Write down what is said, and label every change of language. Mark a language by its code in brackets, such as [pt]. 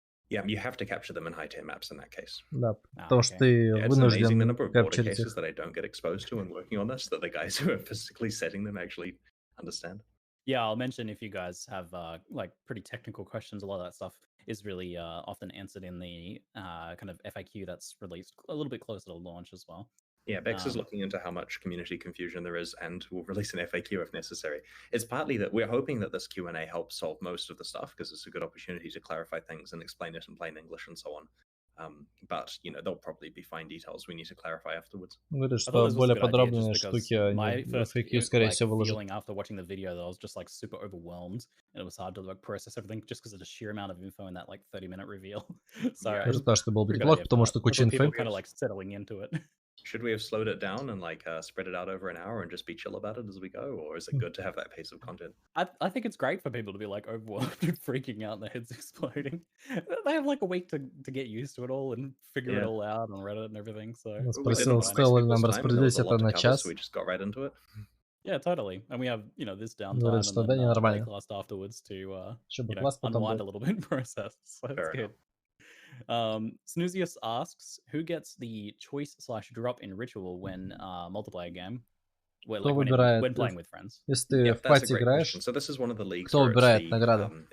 [en] Yeah, you have to capture them in high tier maps in that case. [ru] Да, потому что ты вынужден капчурить их. [en] That I don't get exposed to and working on this, that the guys who are physically setting them actually understand. Yeah, I'll mention if you guys have like pretty technical questions, a lot of that stuff is really often answered in the kind of FAQ that's released a little bit closer to launch as well. Yeah, Bex is looking into how much community confusion there is and will release an FAQ if necessary. It's partly that we're hoping that this Q&A helps solve most of the stuff because it's a good opportunity to clarify things and explain it in plain English and so on. But, you know, there'll probably be fine details we need to clarify afterwards. [ru] Говорит, что более подробные штуки они в FAQ, скорее всего, выложат. [en] After watching the video, that I was just like super overwhelmed and it was hard to like process everything just because of the sheer amount of info in that like 30-minute reveal. So [ru] да, что было бы неплохо, потому что куча инфы. [en] Kind of like settling into it. Should we have slowed it down and like spread it out over an hour and just be chill about it as we go, or is it good to have that pace of content? I think it's great for people to be like overwhelmed and freaking out and their heads exploding. They have like a week to get used to it all and figure it all out on Reddit and everything. So [ru] спросил, стоило ли нам распределить это на час. [en] We just got right into it. Yeah, totally. And we have, you know, this downtime and then class afterwards to you know, unwind a little bit and process. So that's good. Snoozius asks, who gets the choice/drop in ritual when multiplayer game? [ru] Кто выбирает, [en] when playing with friends. [ru] Если ты в пати играешь, кто выбирает награду?